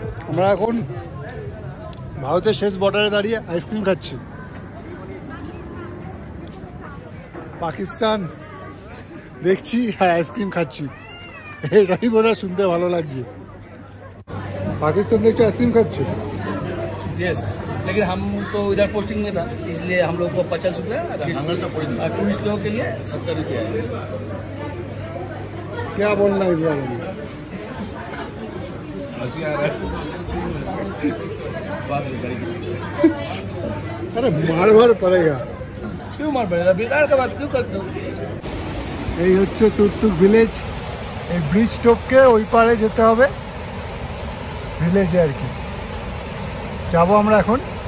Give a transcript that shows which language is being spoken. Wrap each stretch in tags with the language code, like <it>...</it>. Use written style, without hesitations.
<bn>আমরা এখন ভারতের শেষ বর্ডারে দাঁড়িয়ে আইসক্রিম খাচ্ছি। পাকিস্তান দেখছি আর আইসক্রিম খাচ্ছি, এটাই বোধহয় শুনতে ভালো লাগছে।</bn> <hi>पाकिस्तान देखो आइसक्रीम खाচ্ছ? यस, लेकिन हम तो इधर पोस्टिंग में था, इसलिए हम लोग को 50 रुपया, टूरिस्ट लोगों के लिए 70 रुपया है। क्या बोलना है इस बारे में? अरे मार मार पड़ेगा। क्यों मार पड़ेगा, बेकार का बात क्यों करते हो?</hi> <bn>এই হচ্ছে টুকটুক ভিলেজ। এই ব্রিজ টপকে ওই পারে যেতে হবে ভিলেজে আর কি। যাবো আমরা এখন।</bn>